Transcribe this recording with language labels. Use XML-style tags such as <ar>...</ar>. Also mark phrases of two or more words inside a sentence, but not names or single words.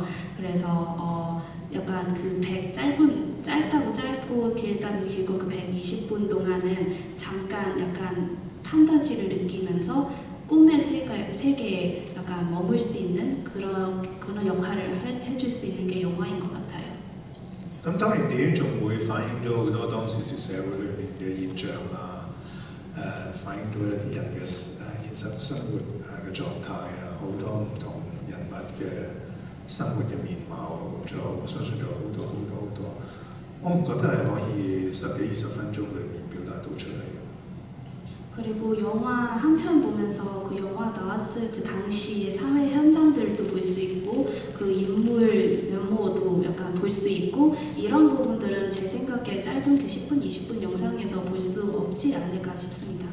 <ko>그래서 약간 그 짧다고 짧고 길다면 길고 그 120분 동안은 잠깐 약간 판타지를 느끼면서 꿈의 세계에 약간 머물 수 있는 그런 역할을 해줄 수 있는 게 영화인 것 같아요.</ko> <yue>咁當然電影仲會反映咗好多當時社會裏面嘅現象啊，反映到一啲人嘅現實生活嘅狀態啊，好多唔同人物嘅生活嘅面貌，仲有我相信有好多我唔覺得係可以10幾20分鐘裏面表達到出嚟嘅。</yue> <ko>그리고 영화 한 편 보면서 그 영화 나왔을 그 당시의 사회 현장들도 볼 수 있고 그 인물 면모도 약간 볼 수 있고 이런 부분들은 제 생각에 짧은 그 10분, 20분 영상에서 볼 수 없지 않을까 싶습니다.</ko>